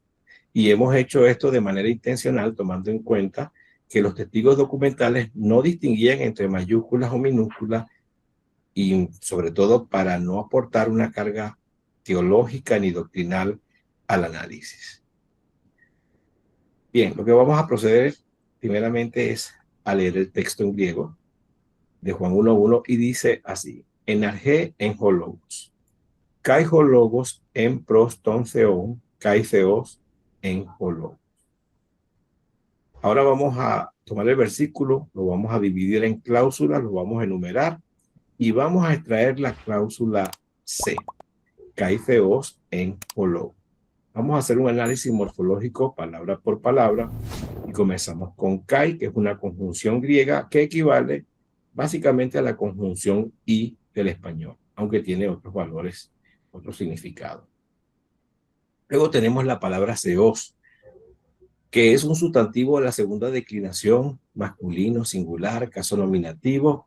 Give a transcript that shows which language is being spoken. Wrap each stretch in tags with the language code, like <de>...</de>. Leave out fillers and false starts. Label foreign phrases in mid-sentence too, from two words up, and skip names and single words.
<es>Y hemos hecho esto de manera intencional, tomando en cuenta que los testigos documentales no distinguían entre mayúsculas o minúsculas y, sobre todo, para no aportar una carga teológica ni doctrinal al análisis. Bien, lo que vamos a proceder primeramente es a leer el texto en griego de Juan 1:1 y dice así:</es> <el>Ἐν ἀρχῇ ἦν ὁ λόγος, καὶ ὁ λόγος ἦν πρὸς τὸν θεόν, καὶ θεὸς ἦν ὁ λόγος.</el> <es>Ahora vamos a tomar el versículo, lo vamos a dividir en cláusulas, lo vamos a enumerar y vamos a extraer la cláusula C,</es> <el>καὶ θεὸς ἦν ὁ λόγος.</el> <es>Vamos a hacer un análisis morfológico palabra por palabra y comenzamos con kai, que es una conjunción griega que equivale básicamente a la conjunción i del español, aunque tiene otros valores, otros significados. Luego tenemos la palabra seos, que es un sustantivo de la segunda declinación, masculino, singular, caso nominativo.</es>